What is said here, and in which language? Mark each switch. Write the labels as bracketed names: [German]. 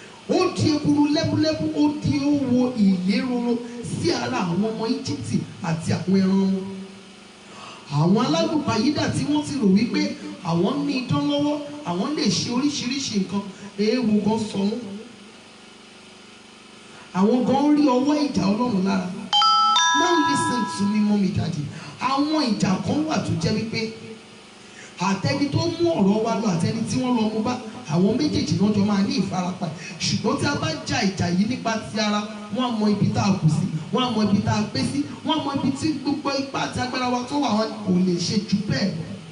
[Yoruba] Ó di ekuru lẹ́búlẹ́bú, ó di owó ìléròrò sí ara àwọn ọmọ Íjíbítì àti àwọn ẹran wọn. Àwọn alágbèpáyídà tí wọ́n ti rò wípé àwọn ní idán lọ́wọ́, àwọn lè ṣe oríṣiríṣi nǹkan, èèwọ̀ gan sọ wọ́n. Àwọn gan rí ọwọ́ ìjà Ọlọ́run lára. [English] Now listen to me, mommy, daddy. [Yoruba] Àwọn ìjà kan wà tó jẹ́ wípé àtẹni tó mú ọ̀rọ̀ wa lọ àtẹni tí wọ́n lọ mú bá, àwọn méjèèjì náà jọ máa ní ìfarapa. Ṣùgbọ́n tí a bá ja ìjà yìí nípa ti ara, wọ́n á mọ ibi tá a kù sí, wọ́n á mọ ibi tá a pé sí, wọ́n á mọ ibi tí gbogbo ipá àti agbára wa tó wà, wọn kò lè ṣe jù bẹ́ẹ̀ lọ.